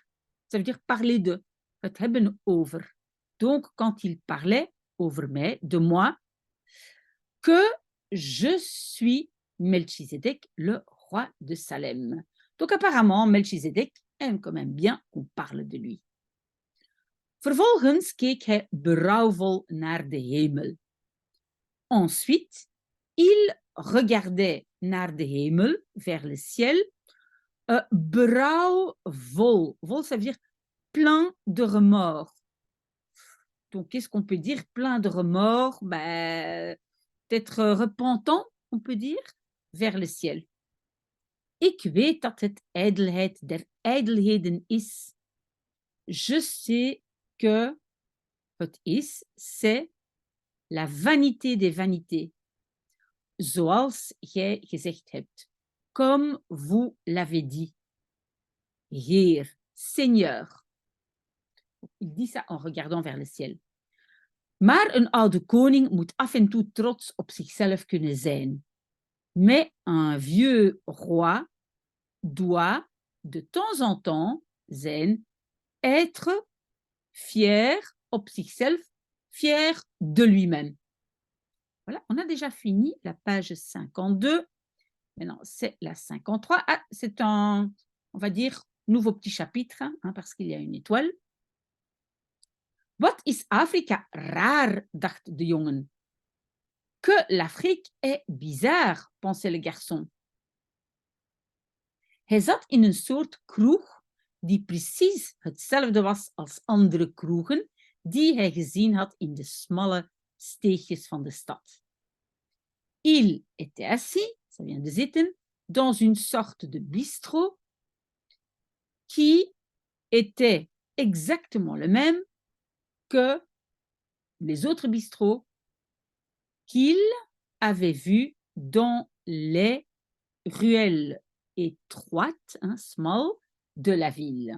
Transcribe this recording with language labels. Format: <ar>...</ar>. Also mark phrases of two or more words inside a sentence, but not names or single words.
<fr>Ça veut dire parler de,</fr> <nl>het hebben over.</nl> <fr>Donc, quand il parlait</fr> <nl>over mij,</nl> <fr>de moi, que je suis Melchizedek, le roi de Salem. Donc, apparemment, Melchizedek aime quand même bien qu'on parle de lui.</fr> <nl>Vervolgens keek hij berouwvol naar de hemel.</nl> <fr>Ensuite, il regardait</fr> <nl>naar de hemel,</nl> <fr>vers le ciel, berouwvol. Vol, ça veut dire plein de remords. Donc, qu'est-ce qu'on peut dire? Plein de remords, peut-être repentant, on peut dire, vers le ciel.</fr> <nl>Ik weet dat het ijdelheid der ijdelheden is.</nl> <fr>Je sais que</fr> <nl>het is,</nl> <fr>c'est la vanité des vanités.</fr> <nl>Zoals jij gezegd hebt.</nl> <fr>Comme vous l'avez dit. Heer, Seigneur. Il dit ça en regardant vers le ciel.</fr> <nl>Maar een oude koning moet af en toe trots op zichzelf kunnen zijn.</nl> <fr>Mais un vieux roi doit de temps en temps zijn être fier</fr> <nl>op zichzelf,</nl> <fr>fier de lui-même. Voilà, on a déjà fini la page 52. Maintenant, c'est la 53. Ah, c'est un, on va dire, nouveau petit chapitre, hein, parce qu'il y a une étoile.</fr> <nl>Wat is Afrika raar, dacht de jongen.</nl> <fr>que l'Afrique est bizarre, pensait le garçon.</fr> <nl>Hij zat in een soort kroeg die precies hetzelfde was als andere kroegen die hij gezien had in de smalle steegjes van de stad.</nl> <fr>Il était assis, ça vient de zitten, dans une sorte de bistrot qui était exactement le même que les autres bistrots qu'il avait vus dans les ruelles étroites, small, de la ville.</fr>